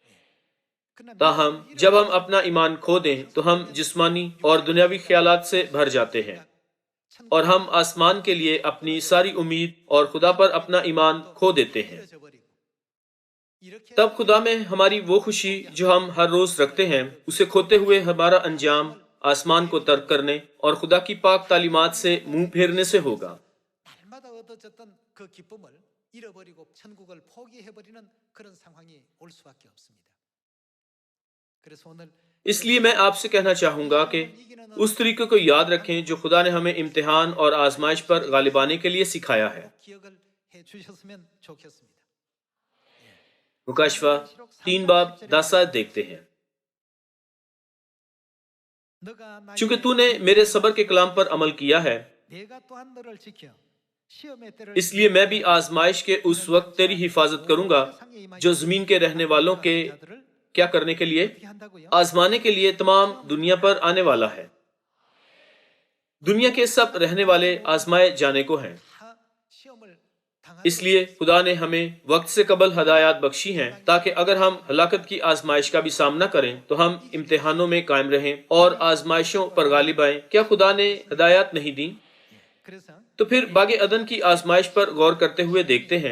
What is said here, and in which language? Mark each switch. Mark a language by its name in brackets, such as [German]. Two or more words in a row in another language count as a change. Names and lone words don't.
[Hindi] ताहम जब हम अपना ईमान खो दें तो हम जिस्मानी और दुनियावी ख्यालात से भर जाते हैं और हम आसमान के लिए अपनी सारी उम्मीद और खुदा पर अपना ईमान खो देते हैं। [Korean] 이렇게 [Hindi] तब खुदा में हमारी वो खुशी जो हम हर रोज रखते हैं, उसे खोते हुए हमारा अंजाम आसमान को तर्क करने और खुदा की पाक तालीमात से मुंह फेरने से होगा। [Korean] 날마다 얻어졌던 그 기쁨을 잃어버리고 천국을 포기해버리는 그런 상황이 올 수밖에 없습니다. 그래서 오늘 [Hindi] इसलिए मैं आपसे कहना चाहूंगा कि उस तरीके को याद रखें जो खुदा ने हमें इम्तिहान और आजमाइश पर गालिब आने के लिए सिखाया है। [Korean] 꼭 기억을 해 주셨으면 좋겠습니다. [Hindi] मुकाशवा 3 बाब 10 आयत देखते हैं। [Korean] 너가 나의 [Hindi] चूंकि तूने मेरे सब्र के कलाम पर अमल किया है, [Korean] 내가 또한 너를 지켜 시험의 때를 [Hindi] इसलिए मैं भी आजमाइश के उस वक्त तेरी हिफाजत करूंगा जो जमीन के रहने वालों के [Korean] 자들을 [Hindi] क्या करने के लिए? [Korean] 어떻게 한다고요? [Hindi] आजमाने के लिए तमाम दुनिया पर आने वाला है। दुनिया के सब रहने वाले आजमाए जाने को हैं। [Korean] 다 시험을 당하는 [Hindi] इसलिए खुदा ने हमें वक्त से कबल हदायत बख्शी हैं ताकि अगर हम हलाकत की आजमाइश का भी सामना करें तो हम इम्तिहानों में कायम रहें और आजमाइशों पर गालिब आएं। क्या खुदा ने हदायत नहीं दी? [Korean] 그래서 [Hindi] तो फिर बागे अदन की आजमाइश पर गौर करते हुए देखते हैं